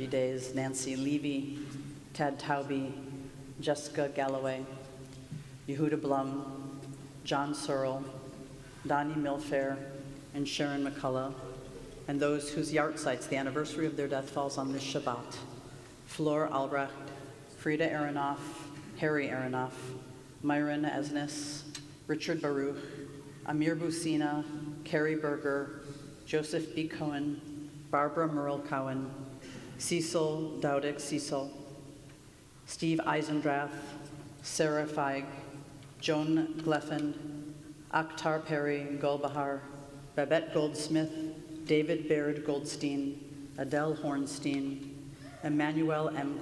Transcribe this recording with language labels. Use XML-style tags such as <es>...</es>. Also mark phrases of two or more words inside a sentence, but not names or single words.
<en>days: Nancy Levy, Tad Taubey, Jessica Galloway, Yehuda Blum, John Searle, Donnie Milfair, and Sharon McCullough, and those whose yahrzeit, the anniversary of their death, falls on this Shabbat: Flor Albrecht, Frida Aronoff, Harry Aronoff, Myron Esnes, Richard Baruch, Amir Busina, Carrie Berger, Joseph B. Cohen, Barbara Merle Cohen, Cecil Dowdick Cecil, Steve Eisendrath, Sarah Feig, Joan Gleffen, Akhtar Perry Golbahar, Babette Goldsmith, David Baird Goldstein, Adele Hornstein, Emanu-El M.</en>